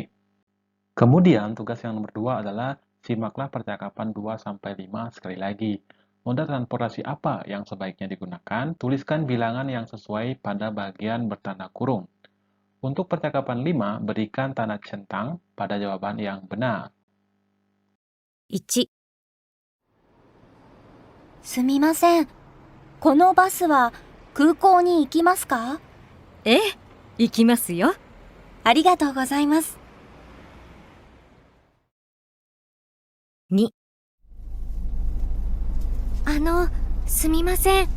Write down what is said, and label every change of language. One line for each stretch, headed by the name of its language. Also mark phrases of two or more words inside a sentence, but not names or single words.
Indonesian: Kemudian, tugas yang nomor 2 adalah simaklah percakapan 2 sampai 5 sekali lagi. Moda transportasi apa yang sebaiknya digunakan? Tuliskan bilangan yang sesuai pada bagian bertanda kurung. Untuk percakapan 5, berikan tanda centang pada jawaban yang benar.
Japanese: 1、すみません。このバスは空港に行きますか？ええ、行きますよ。ありがとうございます。 2、すみません。